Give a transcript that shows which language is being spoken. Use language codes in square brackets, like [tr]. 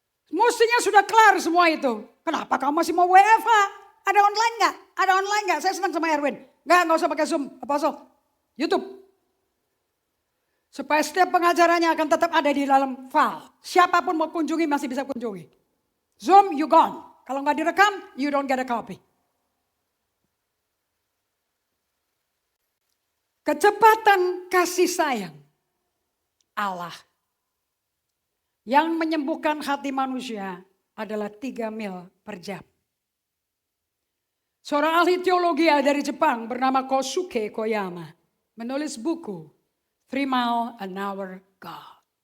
[id] Mestinya sudah kelar semua itu. Kenapa kamu masih mau WFH? Ada online gak? Ada online gak? Saya senang sama Erwin. Gak usah pakai Zoom. Apostle. YouTube. Supaya setiap pengajarannya akan tetap ada di dalam file. Siapapun mau kunjungi masih bisa kunjungi. [en] Zoom, you gone. [id] Kalau gak direkam, [en] you don't get a copy. [id] Kecepatan kasih sayang Allah yang menyembuhkan hati manusia adalah 3 mil per jam. Seorang ahli teologi dari Jepang bernama Kosuke Koyama menulis buku 3 Mile an Hour God.